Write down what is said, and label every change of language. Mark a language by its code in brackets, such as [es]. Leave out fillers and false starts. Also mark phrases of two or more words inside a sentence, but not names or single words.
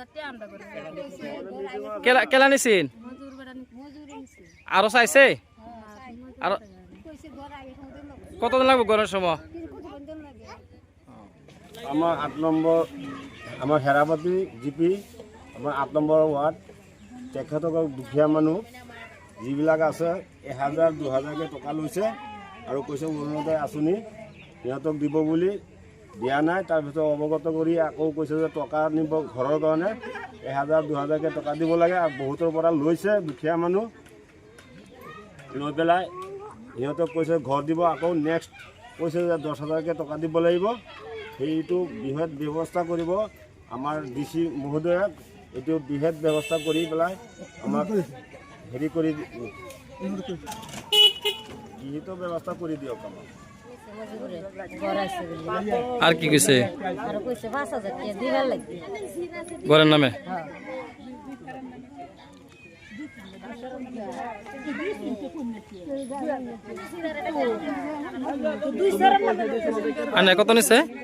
[bn] কেলা নিছিন? আরো চাইছে? আর কতদিন লাগবে ঘরের সময়? আমার 8 নম্বর, আমার হেরাপতি জিপি, আমার 8 নম্বৰ ওয়ার্ড। [as] তেখেতসকল দুখীয়া মানুহ যিবিলাক আছে 1000 2000কে টকা লৈছে আৰু কৈছে অৰুণোদয় আঁচনি সিহঁতক দিব বুলি, দিয়া নাই। তাৰপিছত অৱগত কৰি আকৌ কৈছে যে টকা নিব ঘৰৰ কাৰণে 1000 2000কে টকা দিব লাগে, আৰু বহুতৰ পৰা লৈছে দুখীয়া মানুহ। লৈ পেলাই সিহঁতক কৈছে ঘৰ দিব, আকৌ নেক্সট কৈছে যে 10,000কে টকা দিব লাগিব। সেইটো বৃহৎ ব্যৱস্থা কৰিব আমাৰ DC মহোদয়ক। এইটো বৃহৎ ব্যৱস্থা কৰি পেলাই আমাক হেৰি কৰি গৃহীত ব্যৱস্থা কৰি দিয়ক আমাক। [bn] আর কি কইছে ঘরের নামে? আর কত নিছে?